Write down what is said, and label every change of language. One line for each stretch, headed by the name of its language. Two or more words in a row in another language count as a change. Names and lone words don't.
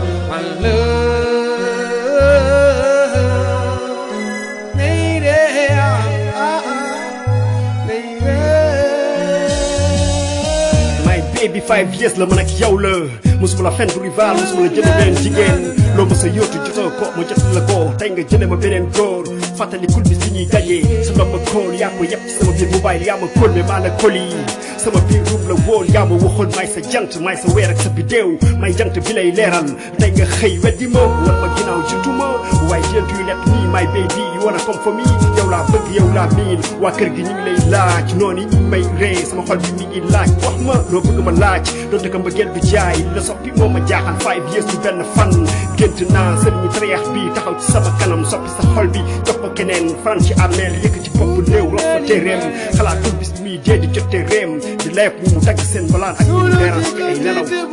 English: I love, baby. Baby. My baby, five years
Wolof: la man ak yow la. Musuma la fen du rival, musuma la jënd benn jigéen. Loo mës a yóotu jotoo ko, ma jot la ko. Tey nga jëlee ma beneen góor. Fàttalikul bis bi ñuy daje. Sa ndomba kool, yaa ko yëpp ci sama biir mobile, yaa ma kool, mais maa la kool yi. Sama biir room la woon, yaa ma waxoon, "May sa jant, may sa weer ak sa bidéew. May jant bi lay leeral." Tey nga xëy weddi ma, wan ma ginnaaw jotu ma.
English: Why don't you let me, my baby, you wanna come for me?
Wolof: Yow laa bëgg, yow laa miin. Waa kër gi ñu ngi lay laaj, noonu ñu ngi may ree. Sama xol bi mi ngi laaj, wax ma loo bëgg ma laaj. Donte ko mbëggeel du jaay, la soppi moo ma jaaxal.
English: Five years
Wolof: ci benn fan. Gént naa sëriñu tariyax bi taxaw ci sama kanam, soppi sa xol bi, jox ko keneen. Faran ci armeel, yëkkati bopp néew, rof fa téeréem. Xalaatul bis bi muy dee di jot téeréem. Di leeb ñu mu dagg seen balaan ak ñu leeral ci ay nelaw.